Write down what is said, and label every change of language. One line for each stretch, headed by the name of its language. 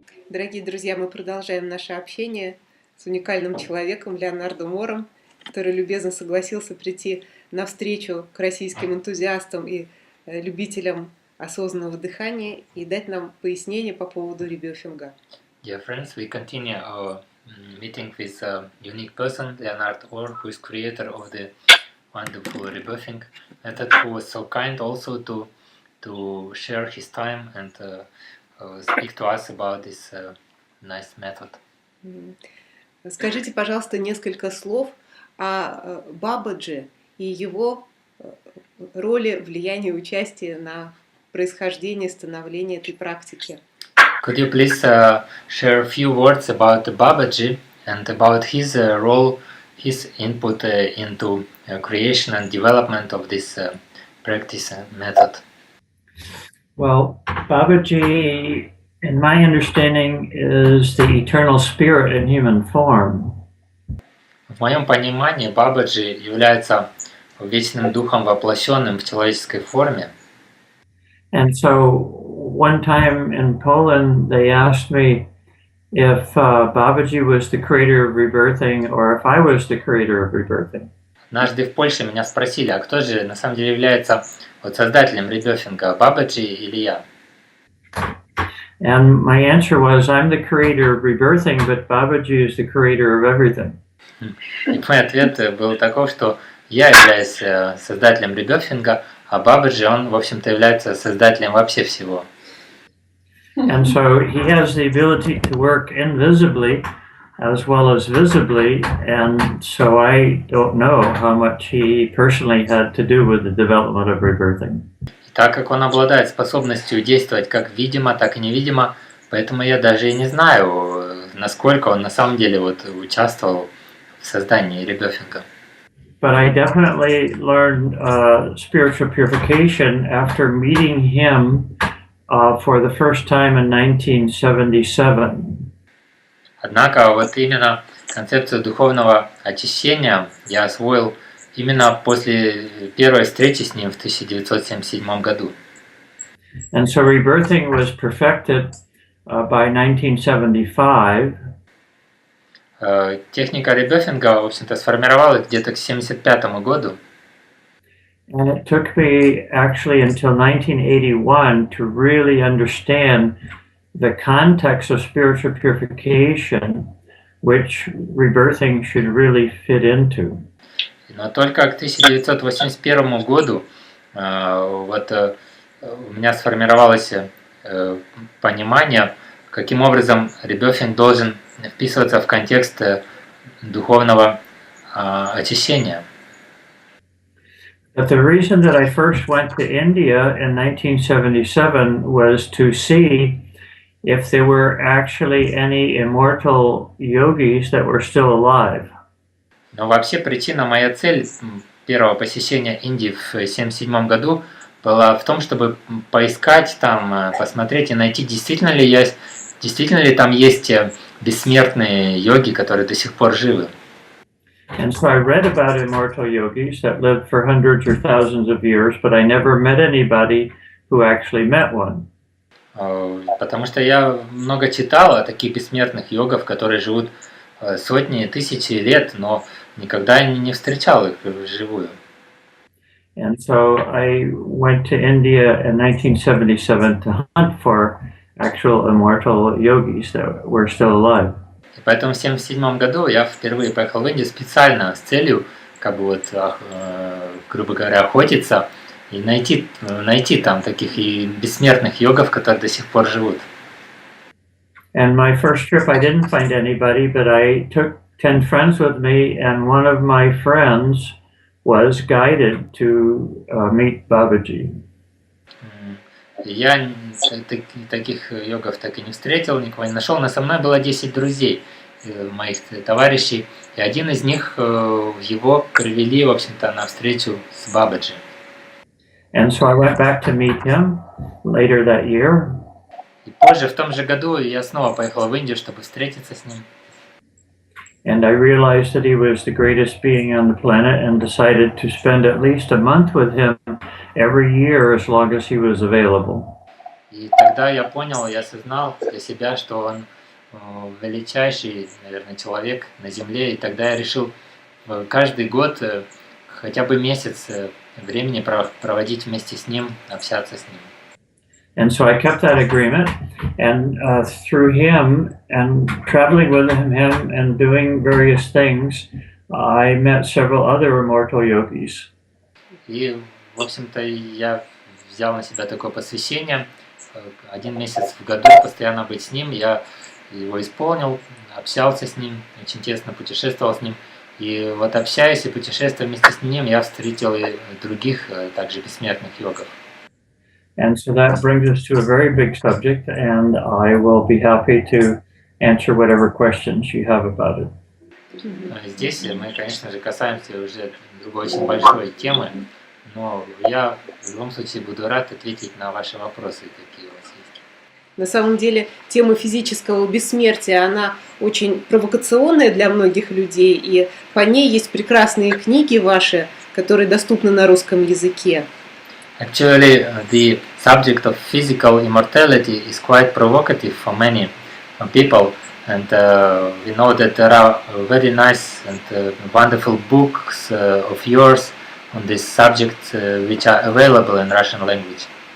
Russian: Дорогие друзья, мы продолжаем наше общение с уникальным человеком Леонардом Орром, который любезно согласился прийти навстречу к российским энтузиастам и любителям осознанного дыхания и дать нам пояснение по поводу ребефинга.
English: Dear friends, we continue our meeting with a unique person, Leonard Orrom, who is creator of the wonderful rebirthing method, who was so kind also to share his time and speak to us about this nice method.
Russian: Скажите, пожалуйста, несколько слов о Бабаджи и его роли, влиянии, участии на происхождение, становление этой практики.
English: Could you please share a few words about Babaji and about his role, his input into creation and development of this practice method? Well, Babaji, in my understanding, is the eternal spirit in human form.
Russian: В моем понимании Бабаджи является вечным духом, воплощенным в человеческой форме.
English: And so one time in Poland, they asked me if Babaji was the creator of rebirthing or if I was the creator of rebirthing.
Russian: Однажды в Польше меня спросили, а кто же на самом деле является создателем ребефинга, Бабаджи или я?
English: And my answer was, I'm the creator of rebirthing, but Babaji is the creator of everything.
Russian: И мой ответ был таков, что я являюсь создателем ребефинга, а Бабаджи, он, в общем-то, является создателем вообще всего.
English: And so he has the ability to work invisibly as well as visibly, and so I don't know how much he personally had to do with the development of rebirthing.
Russian: Так как он обладает способностью действовать как видимо, так и невидимо, поэтому я даже и не знаю, насколько он на самом деле участвовал в создании ребефинга.
English: But I definitely learned spiritual purification after meeting him for the first time in 1977.
Russian: Однако именно концепцию духовного очищения я освоил именно после первой встречи с ним в 1977 году.
English: And so rebirthing was perfected by 1975.
Russian: Техника ребефинга, в общем-то, сформировалась где-то к 1975 году.
English: And it took me actually until 1981 to really understand the context of spiritual purification, which rebirthing should really fit into.
Russian: Но только к 1981 году у меня сформировалось понимание, каким образом ребефинг должен вписываться в контекст духовного очищения.
English: But the reason that I first went to India in 1977 was to see if there were actually any immortal yogis that were still alive.
Russian: Но вообще моя цель первого посещения Индии в 1977 году была в том, чтобы поискать там, посмотреть и найти, действительно ли там есть бессмертные йоги, которые до сих пор живы.
English: And so I read about immortal yogis that lived for hundreds or thousands of years, but I never met anybody who actually met one.
Russian: Потому что я много читал о таких бессмертных йогов, которые живут сотни, тысячи лет, но никогда не встречал их вживую.
English: And so I went to India in 1977 to hunt for actual immortal yogis that were still alive.
Russian: И поэтому в 1977 году я впервые поехал в Индию специально с целью, грубо говоря, охотиться и найти там таких и бессмертных йогов, которые до сих пор живут.
English: And my first trip, I didn't find anybody, but I took 10 friends with me, and one of my friends was guided to meet Babaji.
Russian: Я таких йогов так и не встретил, никого не нашел, но со мной было 10 друзей, моих товарищей, и один из них его привели, в общем-то, на встречу с Бабаджи.
English: And so I went back to meet him later that year.
Russian: И позже, в том же году, я снова поехал в Индию, чтобы встретиться с ним.
English: And I realized that he was the greatest being on the planet and decided to spend at least a month with him every year as long as he was available.
Russian: И тогда я понял, я осознал для себя, что он величайший, наверное, человек на Земле, и тогда я решил каждый год хотя бы месяц времени проводить вместе с ним, общаться с ним.
English: And so I kept that agreement, and through him and traveling with him and doing various things, I met several other immortal yogis.
Russian: И, в общем-то, я взял на себя такое посвящение, 1 месяц в году постоянно быть с ним, я его исполнил, общался с ним, очень тесно путешествовал с ним. И вот общаясь и путешествуя вместе с ним, я встретил и других, также бессмертных йогов.
English: And so that brings us to a very big subject, and I will be happy to answer whatever questions you have about it.
Russian: Здесь мы, конечно же, касаемся уже другой очень большой темы, но я в любом случае буду рад ответить на ваши вопросы, какие у вас есть. На самом деле, тема физического бессмертия, она очень провокационная для многих людей, и по ней есть прекрасные книги ваши, которые доступны на русском языке.
English: Actually, the subject of physical immortality is quite provocative for many people, and we know that there are very nice and wonderful books of yours on this subject which are available in Russian language.